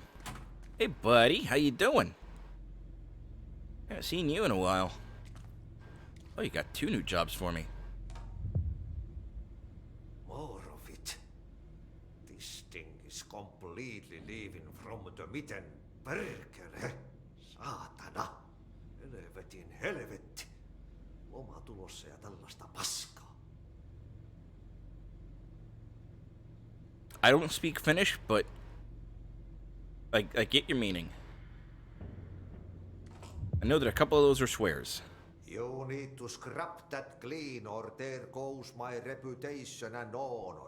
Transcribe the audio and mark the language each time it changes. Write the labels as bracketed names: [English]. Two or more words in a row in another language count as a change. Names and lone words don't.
[English] Hey buddy, how you doing? Haven't seen you in a while. Oh, you got 2 new jobs for me. More of it. This thing is completely leaving from the mitten. [Finnish] Perkele. Saatana. Helvetin helvetti. Loma tulossa ja tällaista paskaa. [English] I don't speak Finnish, but I get your meaning. I know that a couple of those are swears. You need to scrap that clean or there goes my reputation and honor.